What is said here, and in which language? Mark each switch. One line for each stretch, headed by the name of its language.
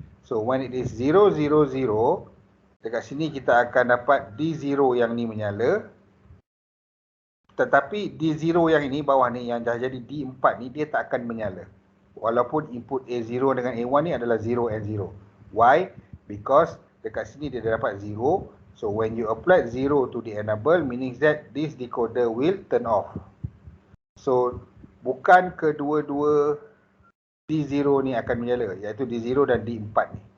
English: So when it is
Malay: 0, 0, 0, dekat sini kita akan dapat D0 yang ni menyala. Tetapi D0 yang ini, bawah ni, yang dah jadi D4 ni, dia tak akan menyala. Walaupun input A0 dengan A1 ni adalah 0 and 0.
English: Why? Because
Malay: dekat sini dia dah dapat 0.
English: So when you apply 0 to the enable, meaning that this decoder will turn off.
Malay: So bukan kedua-dua D0 ni akan menyala, iaitu D0 dan D4 ni.